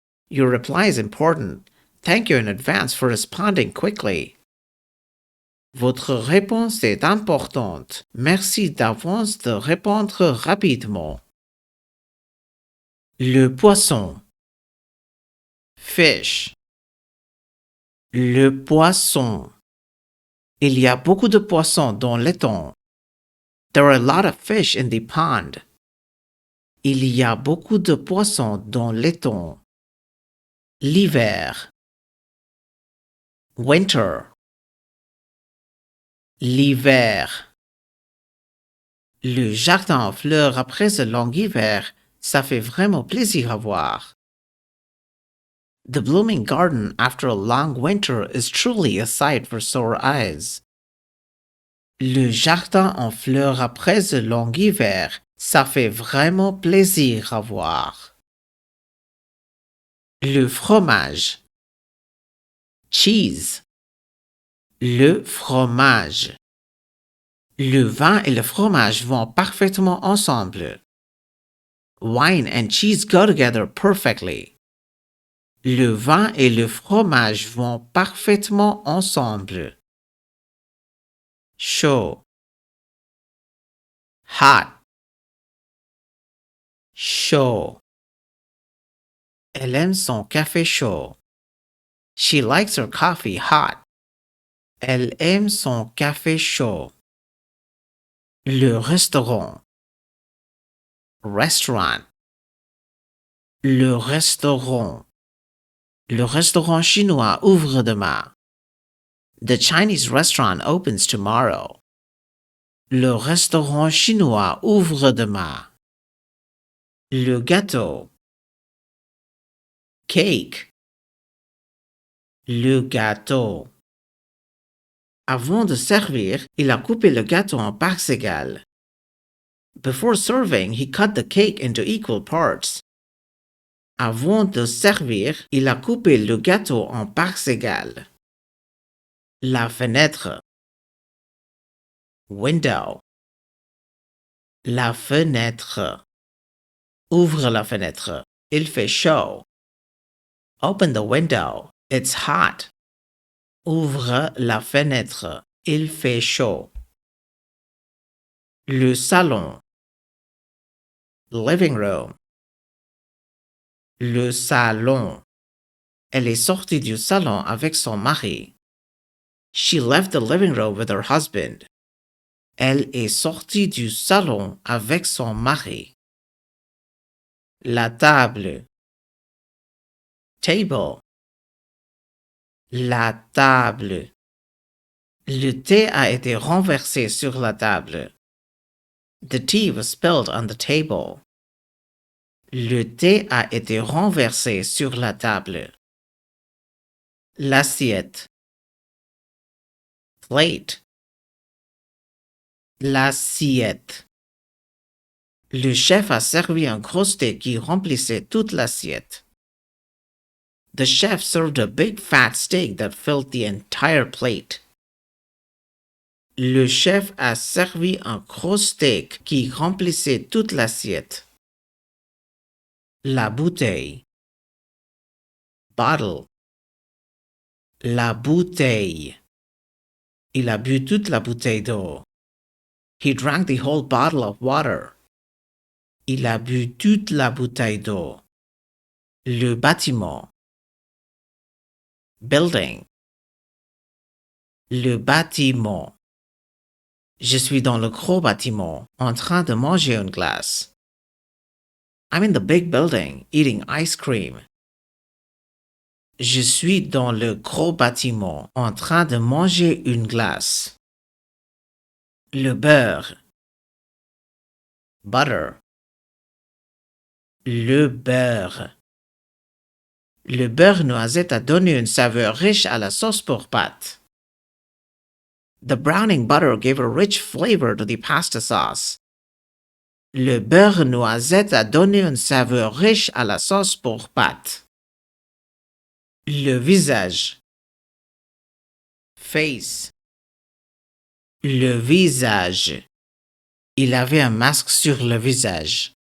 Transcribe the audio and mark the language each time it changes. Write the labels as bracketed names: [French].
[English] Your reply is important. Thank you in advance for responding quickly. [French] Votre réponse est importante. Merci d'avance de répondre rapidement. Le poisson. Fish. Le poisson. Il y a beaucoup de poissons dans l'étang. [English] There are a lot of fish in the pond. [French] Il y a beaucoup de poissons dans l'étang. L'hiver. Winter. L'hiver. Le jardin en fleurs après ce long hiver, ça fait vraiment plaisir à voir. [English] The blooming garden after a long winter is truly a sight for sore eyes. [French] Le jardin en fleurs après ce long hiver, ça fait vraiment plaisir à voir. Le fromage. Cheese. Le fromage. Le vin et le fromage vont parfaitement ensemble. [English] Wine and cheese go together perfectly. [French] Le vin et le fromage vont parfaitement ensemble. Chaud. [English] Hot. [French] Chaud. Elle aime son café chaud. [English] She likes her coffee hot. [French] Elle aime son café chaud. Le restaurant. Restaurant. Le restaurant. Le restaurant chinois ouvre demain. [English] The Chinese restaurant opens tomorrow. [French] Le restaurant chinois ouvre demain. Le gâteau. Cake. Le gâteau. Avant de servir, il a coupé le gâteau en parts égales. [English] Before serving, he cut the cake into equal parts. [French] Avant de servir, il a coupé le gâteau en parts égales. La fenêtre. Window. La fenêtre. Ouvre la fenêtre. Il fait chaud. [English] Open the window. It's hot. [French] Ouvre la fenêtre. Il fait chaud. Le salon. [English] Living room. [French] Le salon. Elle est sortie du salon avec son mari. [English] She left the living room with her husband. [French] Elle est sortie du salon avec son mari. La table. Table. La table. Le thé a été renversé sur la table. [English] The tea was spilled on the table. [French] Le thé a été renversé sur la table. L'assiette. Plate. L'assiette. Le chef a servi un gros steak qui remplissait toute l'assiette. [English] The chef served a big fat steak that filled the entire plate. [French] Le chef a servi un gros steak qui remplissait toute l'assiette. La bouteille. Bottle. La bouteille. Il a bu toute la bouteille d'eau. [English] He drank the whole bottle of water. [French] Il a bu toute la bouteille d'eau. Le bâtiment. Building. Le bâtiment. Je suis dans le gros bâtiment, en train de manger une glace. [English] I'm in the big building, eating ice cream. [French] Je suis dans le gros bâtiment, en train de manger une glace. Le beurre. Butter. Le beurre. Le beurre noisette a donné une saveur riche à la sauce pour pâtes. [English] The browning butter gave a rich flavor to the pasta sauce. [French] Le beurre noisette a donné une saveur riche à la sauce pour pâtes. Le visage. Face. Le visage. Il avait un masque sur le visage.